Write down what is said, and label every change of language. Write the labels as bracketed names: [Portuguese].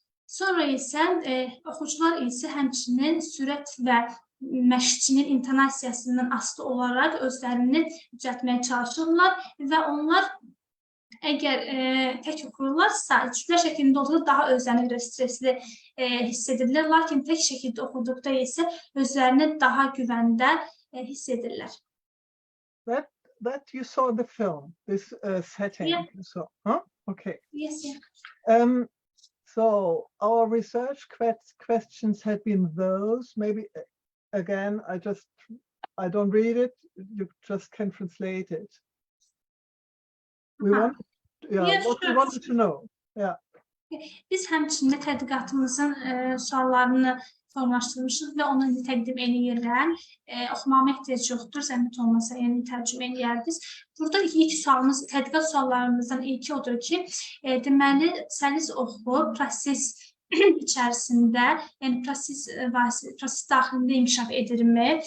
[Azerbaijani] Sonra isə oxucular isə həmçinin sürət və məşqçinin intonasiyasından asılı olaraq özlərini düzəltməyə çalışırlar və onlar əgər tək oxuyurlarsa, cütlər şəklində olduqda daha özlərini görə stresli hiss edirlər, lakin tək şəkildə oxuduqda isə özlərini daha güvəndə hiss edirlər. [English] That you saw the film, this setting. Yeah. You saw, huh? Okay. Yes, yeah. So our research questions had been those. Maybe again, I don't read it. You just can translate it. We want, Yeah, what sure. we wanted to know. Yeah. [Azerbaijani] Biz həmçində tədqiqatımızın suallarını formalaşdırmışıq və onu təqdim edirəm. Oxumağıma ehtiyac yoxdur, zəhmət olmasa, yəni tərcümə edərdiniz. Burada ilk sualımız, tədqiqat suallarımızdan ilki odur ki, deməli, Səlis oxu, proses içərisində, yəni proses daxilində inkişaf edirmi?